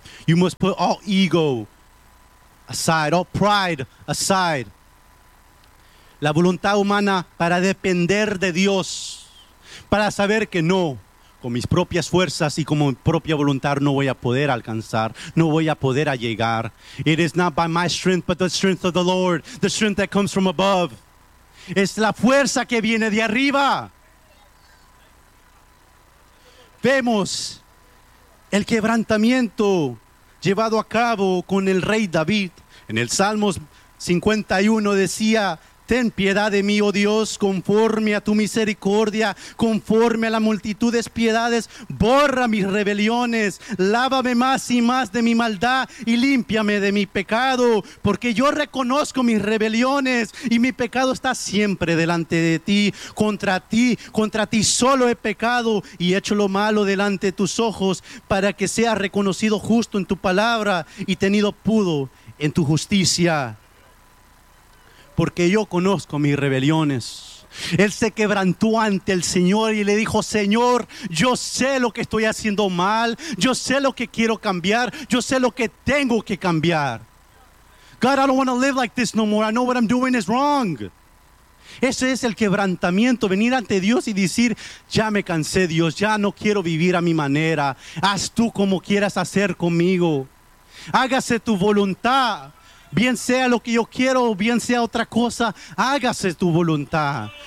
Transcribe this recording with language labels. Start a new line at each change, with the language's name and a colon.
English: You must put all ego aside, all pride aside.
Spanish: La voluntad humana para depender de Dios. Para saber que no, con mis propias fuerzas y con mi propia voluntad no voy a poder alcanzar, no voy a poder llegar.
English: It is not by my strength, but the strength of the Lord, the strength that comes from above.
Spanish: Es la fuerza que viene de arriba. Vemos el quebrantamiento llevado a cabo con el rey David. En el Salmos 51 decía: ten piedad de mí, oh Dios, conforme a tu misericordia, conforme a la multitud de piedades, borra mis rebeliones, lávame más y más de mi maldad y límpiame de mi pecado, porque yo reconozco mis rebeliones y mi pecado está siempre delante de ti, contra ti solo he pecado y he hecho lo malo delante de tus ojos, para que sea reconocido justo en tu palabra y tenido puro en tu justicia. Porque yo conozco mis rebeliones. Él se quebrantó ante el Señor y le dijo: Señor, yo sé lo que estoy haciendo mal. Yo sé lo que quiero cambiar. Yo sé lo que tengo que cambiar.
English: God, I don't want to live like this no more. I know what I'm doing is wrong.
Spanish: Ese es el quebrantamiento. Venir ante Dios y decir: ya me cansé, Dios. Ya no quiero vivir a mi manera. Haz tú como quieras hacer conmigo. Hágase tu voluntad. Bien sea lo que yo quiero o bien sea otra cosa, hágase tu voluntad.